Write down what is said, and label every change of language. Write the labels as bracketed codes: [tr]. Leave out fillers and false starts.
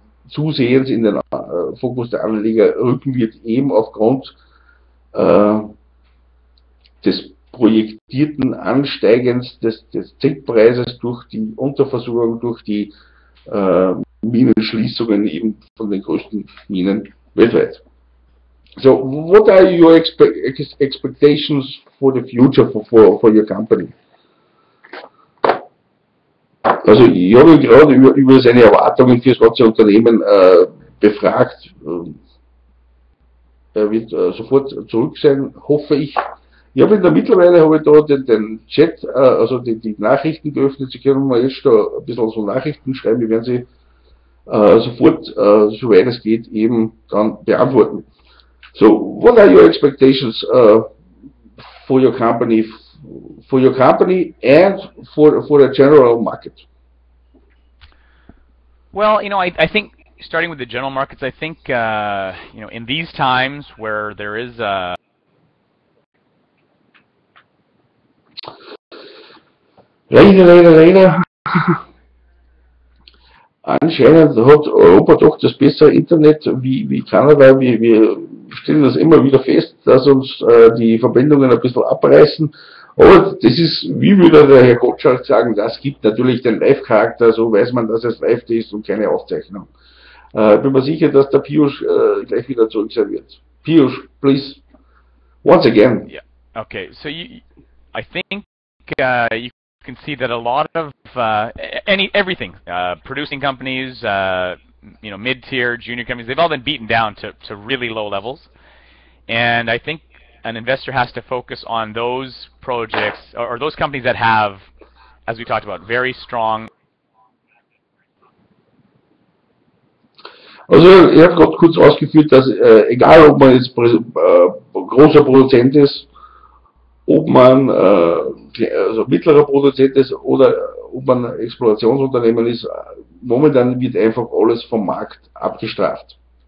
[de] zusehends in den Fokus der Anleger rücken wird, eben aufgrund des projektierten Ansteigens des Zinkpreises durch die Unterversorgung, durch die Minenschließungen eben von den größten Minen weltweit. [en] So, what are your expectations for the future for your company? [de] Also, ich habe ihn gerade über seine Erwartungen für das ganze Unternehmen befragt. Er wird sofort zurück sein, hoffe ich. Mittlerweile habe ich da den Chat, also die Nachrichten geöffnet. Sie können mal jetzt da ein bisschen so Nachrichten schreiben, die werden Sie sofort, soweit es geht, eben dann beantworten. [en] So, what are your expectations for your company and for the general market? Well, I think starting with the general markets, I think in these times where there is [de] Leider. Anscheinend hat Europa doch das bessere Internet wie Kanada. Wir stellen das immer wieder fest, dass uns die Verbindungen ein bisschen abreißen. Aber das ist, wie würde der Herr Gottschalk sagen, das gibt natürlich den Live-Charakter, so weiß man, dass es live ist und keine Aufzeichnung. Bin mir sicher, dass der Peeyush gleich wieder zurück sein wird. [en] Peeyush, please, once again. Yeah. Okay. So I think you can see that a lot of everything, producing companies, mid-tier, junior companies, they've all been beaten down to really low levels. And I think an investor has to focus on those projects or those companies that have, as we talked about, very strong. [de] Also er hat gerade kurz ausgeführt, dass egal ob man jetzt großer Produzent ist, ob man also mittlerer Produzent ist oder ob man ein Explorationsunternehmen ist, momentan wird einfach alles vom Markt abgestraft.